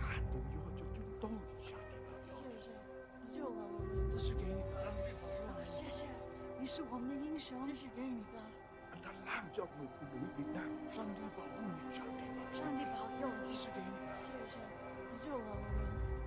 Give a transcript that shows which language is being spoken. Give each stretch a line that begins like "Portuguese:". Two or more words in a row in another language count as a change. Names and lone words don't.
Chinese: 都要就军队。谢谢，你救了我们。这是给你的，谢谢，你是我们的英雄。这是给你的。
Vietnamese: Anh đã làm cho người phụ nữ Việt Nam.
Chinese: 上帝保护你，上帝保佑你。这是给你的，谢谢，你救了我们。